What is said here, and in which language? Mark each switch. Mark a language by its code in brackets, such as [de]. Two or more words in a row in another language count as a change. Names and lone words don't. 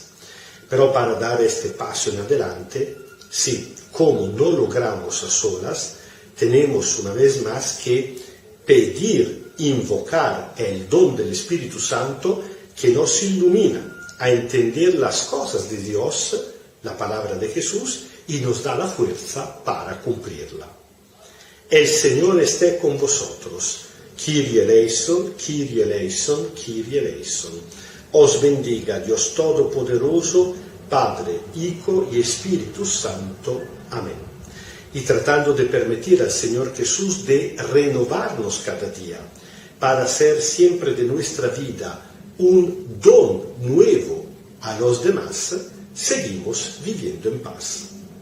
[es] Pero para dar este paso en adelante, sí, como no logramos a solas, tenemos una vez más que pedir, invocar el don del Espíritu Santo que nos ilumina a entender las cosas de Dios, la palabra de Jesús, y nos da la fuerza para cumplirla. El Señor esté con vosotros. [el] Kyrie eleison, Kyrie eleison, Kyrie eleison. [es] Os bendiga Dios Todopoderoso, Padre, Hijo y Espíritu Santo. Amén. Y tratando de permitir al Señor Jesús de renovarnos cada día, para hacer siempre de nuestra vida un don nuevo a los demás, seguimos viviendo en paz.